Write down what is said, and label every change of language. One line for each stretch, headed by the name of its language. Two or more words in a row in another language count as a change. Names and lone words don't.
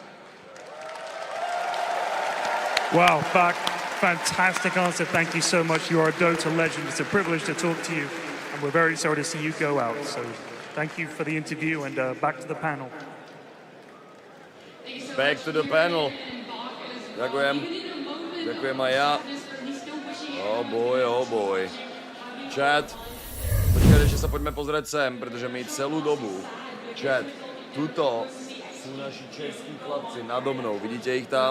English: Wow, Bak, fantastic answer. Thank you so much. You are a Dota legend. It's a privilege to talk to you, and we're very sorry to see you go out. So thank you for the interview, and back to the panel. Back to the panel.
Slovak: Ďakujem. Ďakujem aj ja.
English: Oh boy.
Slovak: Chat. Počkaj, ešte sa poďme pozrieť sem, pretože my celú dobu. Chat. Tuto sú naši českí chlapci nado mnou. Vidíte ich tam?